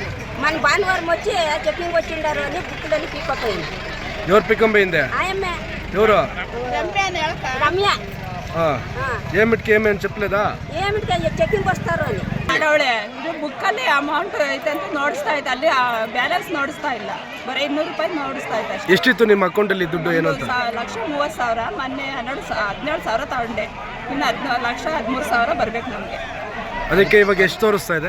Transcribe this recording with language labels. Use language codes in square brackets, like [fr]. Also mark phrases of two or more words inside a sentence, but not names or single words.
[te] మన భానువారం వచ్చి చెక్కింగ్ వచ్చిండారు అని బుక్కులని పీక్కపోయింది. ఎవరు పికంబోయిందే? ఆయమ్మే. ఎవరు? రమ్య. ఏమిటికి ఏమేమి చెప్పలేదా? ఏమిటికి చెక్కింగ్ వస్తారు అని [kn] ಅವಳೆ ಇದು ಬುಕ್ಕಲ್ಲಿ ಅಮೌಂಟ್ ಐತೆ ಅಂತ ನೋಡಿಸ್ತಾ ಇತ್ತು, ಅಲ್ಲಿ ಬ್ಯಾಲೆನ್ಸ್ ನೋಡಿಸ್ತಾ ಇಲ್ಲ, ಬರೀ 200 ರೂಪಾಯಿ ನೋಡಿಸ್ತಾ ಇತ್ತು ಅಷ್ಟೇ. ಎಷ್ಟಿತ್ತು ನಿಮ್ಮ ಅಕೌಂಟಲ್ಲಿ ದುಡ್ಡು? ಏನು ಅಂತ? 1,30,000. ಮೊನ್ನೆ 17,000 ತಗೊಂಡೆ, ಇನ್ನು 1,13,000 ಬರ್ಬೇಕು ನಮಗೆ. ಅದಕ್ಕೆ ಇವಾಗ ಎಷ್ಟು ತೋರಿಸ್ತಾ ಇದೆ?